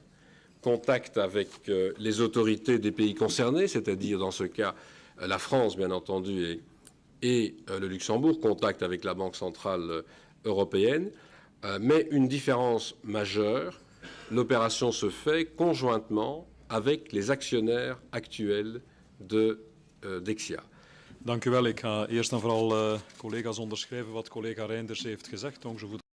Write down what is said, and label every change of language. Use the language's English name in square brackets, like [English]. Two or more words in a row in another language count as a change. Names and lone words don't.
[French] Contact avec les autorités des pays concernés, c'est-à-dire dans ce cas la France bien entendu et le Luxembourg, contact avec la Banque centrale européenne, mais une différence majeure, l'opération se fait conjointement avec les actionnaires actuels de Dexia. [Dutch] Dank u wel. Ik ga eerst en vooral collega's onderschrijven wat collega Reinders heeft gezegd. [French] Donc je